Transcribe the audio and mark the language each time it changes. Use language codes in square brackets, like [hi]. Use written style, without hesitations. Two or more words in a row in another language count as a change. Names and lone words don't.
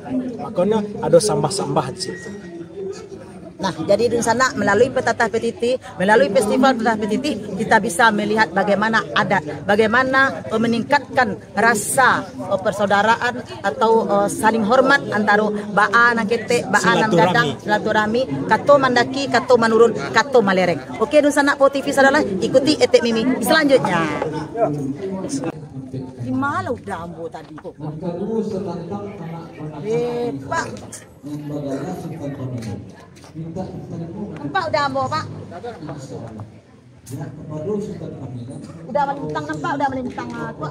[id] Makanya ada sambah-sambah di situ. Nah, jadi di sana melalui Petatah Petiti, melalui Festival Petatah Petiti, kita bisa melihat bagaimana adat, bagaimana meningkatkan rasa persaudaraan atau saling hormat antara [min] ba'a nang kete, ba'a nang gadang, [id] silaturahmi, [min] kato mandaki, kato manurun, kato malereng. [id] Oke, di sana Po TV saudara, ikuti Etek Mimi selanjutnya. [min] Gimana udah ambo tadi kok? Pak. Nampak udah ambo, Pak? Udah melintang, nampak udah melintang Pak?